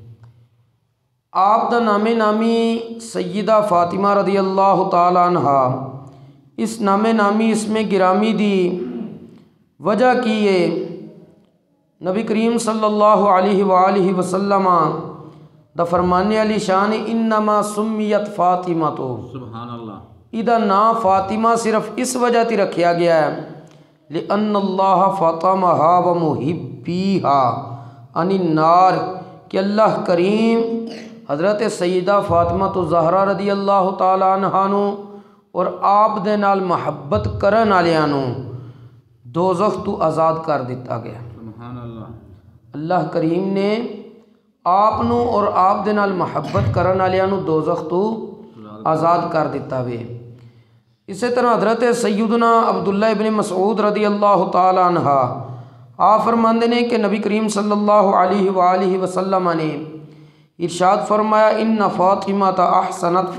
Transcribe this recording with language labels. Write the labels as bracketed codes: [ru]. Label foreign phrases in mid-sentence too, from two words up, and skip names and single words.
[pa] آپ دا نام نامی سیدہ فاطمہ رضی اللہ تعالی عنہ اس نام نامی اس میں گرامی دی وجہ کی ہے نبی کریم صلی اللہ علیہ وآلہ وسلم دا فرمانے علی شان [ar] انما سمیت فاطمہ [pa] تو [ar] سبحان اللہ [pa] ادا نام فاطمہ صرف اس وجہ تی رکھیا گیا ہے [ar] لأن اللہ فاطمہا و محبیہا عن النار [pa] کہ اللہ کریم حضرت سیدہ فاطمہ الزہرا رضی اللہ تعالی عنہ نو اور آپ دے نال محبت کرن والیاں نو دوزخ تو آزاد کر دیتا گیا [ar] سبحان اللہ [pa] اللہ کریم نے آپ نو اور آپ دے نال محبت کرن والیاں نو دوزخ تو آزاد کر دیتا وے اسی طرح حضرت سیدنا عبداللہ ابن مسعود رضی اللہ تعالی عنہ آپ فرماندے نے کہ نبی کریم صلی اللہ علیہ وآلہ وسلم نے ارشاد فرمایا [ar] ان فاطمہ احسنت